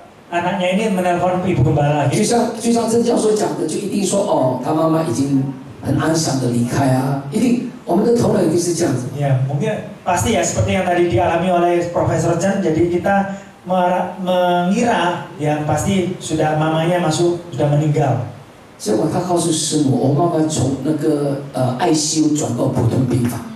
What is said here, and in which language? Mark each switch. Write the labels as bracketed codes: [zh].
[id] anaknya ini menelpon ibu gembala [zh] 就 [id] lagi. [zh] 像曾教授讲的，就一定说哦，他妈妈已经很安详的离开啊，一定我们的头脑一定是这样子。 [id] Ya, mungkin pasti ya seperti yang tadi dialami oleh Profesor Chan. Jadi kita mengira yang pasti sudah mamanya sudah meninggal. [zh] 结果他告诉师母，我妈妈从那个ICU 转到普通病房。